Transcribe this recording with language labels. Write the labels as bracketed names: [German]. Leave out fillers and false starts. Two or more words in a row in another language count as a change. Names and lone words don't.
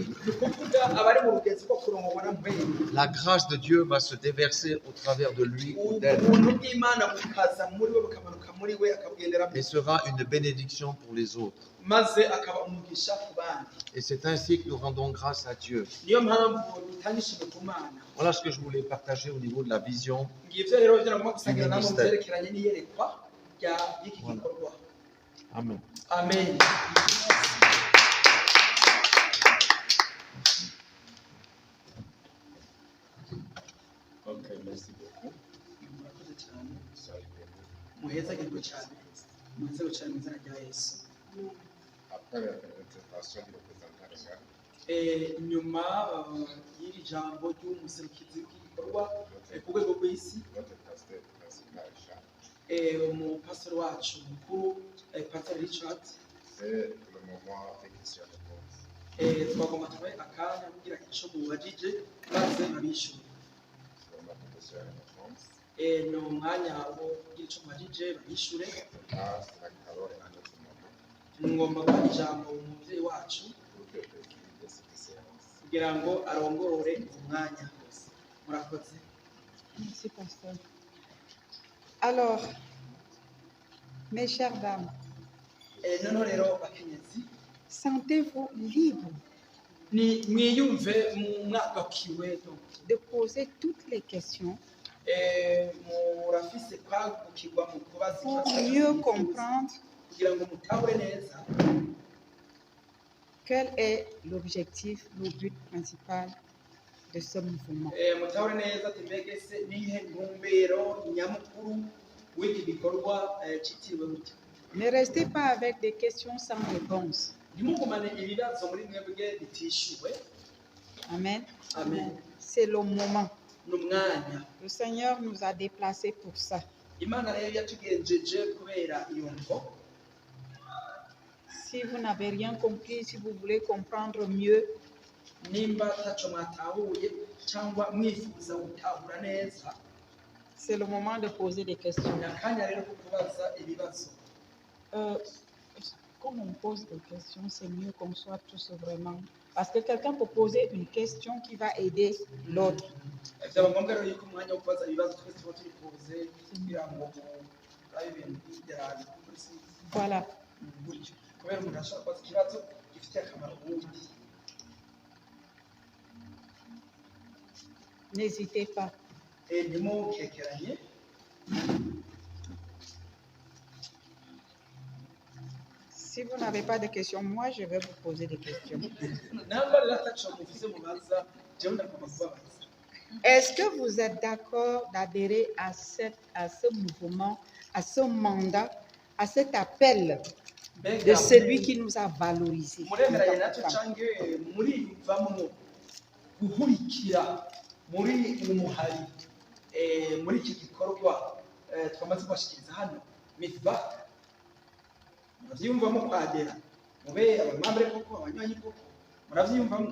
[Rundi] ni ukuvuga abari mu rugezi rwo kurongorwa na mpwemu. [French] La grâce de Dieu va se déverser au travers de lui ou d'elle [Kinyarwanda] Ubuntu bw'Imana bukaza muri we bukamanuka muri we akabugenderamo, [French] et sera une bénédiction pour les autres. [Kinyarwanda] maze akaba umugisha ku bandi. [French] Et c'est ainsi que nous rendons grâce à Dieu. [Kinyarwanda] Niyo mpamvu dutanga ishimwe ku Mana. [French] Voilà ce que je voulais partager au niveau de la vision. [Rundi] Ngivyo rero byo nagomba gusangira namwe mu Ministère. byerekeranye n'iyerekwa y'iki Voilà. gikorwa. Amen. Amen. [French] Ok, merci beaucoup. [Kinyarwanda] Murakoze cyane. [French] Salut. [Kinyarwanda] Muhezagirwe cyane. Muhezagirwe cyane mu izina rya Yesu. [French] Après la présentation du représentant légal, [Kinyarwanda] Nyuma y'iri jambo ry'umuserukizi w'igikorwa ku rwego rw'isi, [French] notre pasteur principal, Jean, [Kinyarwanda] umupastori wacu mukuru Pastor Richard, [French] c'est le moment des questions-réponses. [Kinyarwanda] twagomba tubahe akanya kugira icyo mubajije maze babishyure. [French] C'est le moment des questions-réponses. [Kinyarwanda] Ni umwanya wo kugira icyo mubajije babishyure. [French] Maintenant, c'est la parole à notre maman [Kinyarwanda] Ngomba guha ijambo umubyeyi wacu [French] pour que président cette séance. [Kinyarwanda] kugira ngo arongore umwanya wose. Murakoze. [French] Merci, pasteur. Alors, mes chères dames, [Rundi] Noneho rero bakenyezi, [French] sentez-vous libre [Rundi] ni mwiyumve mwagakiwe [French] de poser toutes les questions [Rundi] murafise kwagukirwa mu kubaza [French] pour [Rundi] ikibazo [French] mieux [Rundi] mwifuza, [French] comprendre [Rundi] kugira ngo mutahure neza [French] quel est l'objectif, le but principal de ce mouvement. [Rundi] mutahure neza ati mbega se nihe ntumbero nyamukuru w'iki gikorwa cyitiriwe gutya. [French] Ne restez pas avec des questions sans réponse. [Rundi] Ntimugumane ibibazo muri mwebwe bitishyuwe. Amen. Amen. [French] C'est le moment. [Rundi] N'umwanya [French] Le Seigneur nous a déplacés pour ça. [Rundi] Imana rero yatugenjeje kubera iyo mvo. [French] Si vous n'avez rien compris, si vous voulez comprendre mieux, [Rundi] Nimba taco mwatahuye cyangwa mwifuza gutahura neza, [French] c'est le moment de poser des questions. [Rundi] ni akanya rero ko kubaza ibibazo. [French] Comme on pose des questions, c'est mieux qu'on soit tous vraiment. Parce que quelqu'un peut poser une question qui va aider l'autre. [Rundi] Byaba ngombwa rero yuko umwanya wo kubaza ibibazo twese tuba turifuze kugira ngo urabe ibintu by'iterambere kuri si Voilà. gutyo. Kubera umuntu ashobora kubaza ikibazo gifitiye akamaro uwundi. [French] N'hésitez pas. [Rundi] Ntimukekeranye. [French] Si vous n'avez pas de questions, moi, je vais vous poser des questions. [Rundi] Namba rero ataco muvuze mubaza jewe ndagomba kubabaza. [French] Est-ce que vous êtes d'accord d'adhérer à ce mouvement, à ce mandat, à cet appel de celui qui nous a valorisés? [Rundi] muremeranye natwe canke murivamwo guhurikira muri umuhari muri iki gikorwa twamaze kubashikiriza hano mifba muravyiyumvamo kwadera mube abamambere koko abanywanyi koko muravyiyumvamo.